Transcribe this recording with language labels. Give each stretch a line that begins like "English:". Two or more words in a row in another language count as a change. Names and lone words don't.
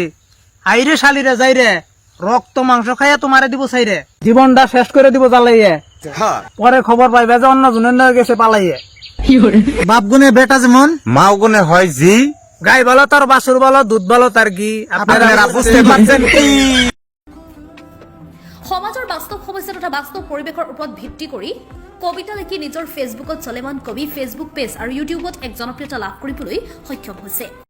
Bangla: হাইরে শালিরে যাইরে, রক্ত মাংস খাইয়া তোমারে দিব চাইরে, জীবনটা শেষ করে দিব জ্বালাইয়ে। পরে খবর পাইবে যে অন্য জনের গেছে পালাইয়ে। বাপ গুনে বেটা যেমন, মাও গুনে হয় জি। গাই বলো তার বাসুর বলো, দুধ বলো তার ঘি। আপনারা বুঝতে পারছেন কি?
Assamese: সমাজৰ বাস্তৱ সমস্যা তথা বাস্তৱ পৰিৱেশৰ ওপৰত ভিত্তি কৰি কবিতা লিখি নিজৰ ফেচবুকত চলেমন কবি ফেচবুক পেজ আৰু ইউটিউবত এক জনপ্ৰিয়তা লাভ কৰিবলৈ সক্ষম হৈছে।